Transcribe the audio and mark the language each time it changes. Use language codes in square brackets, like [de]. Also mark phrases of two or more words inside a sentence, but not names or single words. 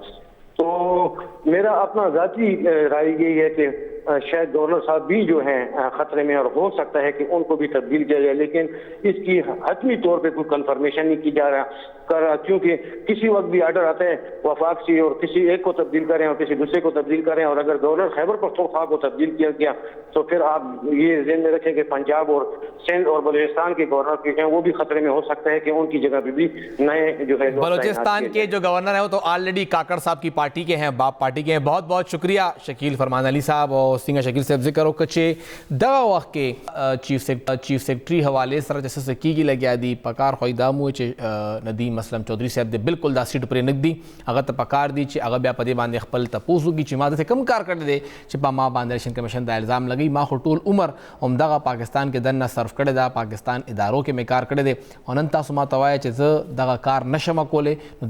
[ur] تو میرا اپنا ذاتی رائے یہی ہے کہ شاید گورنر صاحب بھی جو ہیں خطرے میں، اور ہو سکتا ہے کہ ان کو بھی تبدیل کیا جائے، لیکن اس کی حتمی طور پہ کوئی کنفرمیشن نہیں کی جا رہا، کیونکہ کسی وقت بھی آرڈر آتا ہے وفاق سے اور کسی ایک کو تبدیل کریں اور کسی دوسرے کو تبدیل کریں، اور اگر گورنر خیبر پختونخوا کو تبدیل کیا گیا تو پھر آپ یہ ذہن میں رکھیں کہ پنجاب اور سندھ اور بلوچستان کے گورنر کے ہیں وہ بھی خطرے میں ہو سکتا ہے کہ ان کی جگہ پہ بھی نئے جو ہے بلوچستان کے جو گورنر ہیں وہ تو آلریڈی کاکڑ صاحب کی پارٹی کے ہیں، باپ پارٹی کے ہیں۔ بہت بہت شکریہ شکیل فرمان علی صاحب اور سنگھ شکیل صاحب [ps] ذکر ہو کچے دغه وخت کې چیف سیکرٹری حوالے سره چې څه کیږي لګیا دي پکار خو دا مو چې ندیم اسلم چودھری صاحب دې بالکل دا سیټ پرې نګدي هغه ته پکار دي چې هغه بیا په دې باندې خپل تپوس وکړي چې ما داسې کم کار کړی دی چې په ما باندې الیکشن کمیشن دا الزام لګوي، ما خو ټول عمر همدغه پاکستان کې دننه صرف کړی دا، پاکستان ادارو کې مې کار کړی دی، او نن تاسو ما ته وایئ چې زه دغه کار نشم کولی، نو